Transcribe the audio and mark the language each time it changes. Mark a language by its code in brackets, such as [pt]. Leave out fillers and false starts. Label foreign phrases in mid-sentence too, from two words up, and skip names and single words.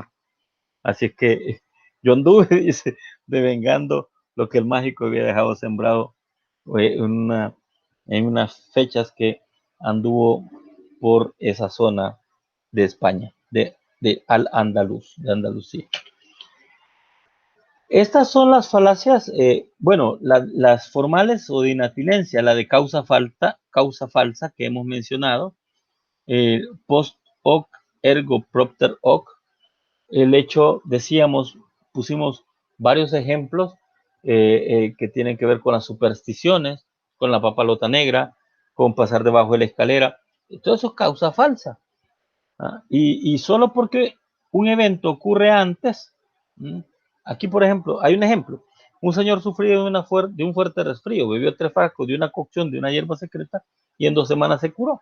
[es] Así es que yo anduve, dice, devengando lo que el Mágico había dejado sembrado en unas fechas que anduvo por esa zona de España, de Al-Andalus, de Andalucía. Estas son las falacias, bueno, las formales o de inatinencia, la de causa falsa que hemos mencionado, [la] post hoc ergo propter hoc, [es] el hecho, decíamos, pusimos varios ejemplos que tienen que ver con las supersticiones, con la papalota negra, con pasar debajo de la escalera, todo eso es causa falsa. Y solo porque un evento ocurre antes, aquí por ejemplo, hay un ejemplo, un señor sufrió de un fuerte resfrío, bebió 3 frascos de una cocción de una hierba secreta y en 2 semanas se curó.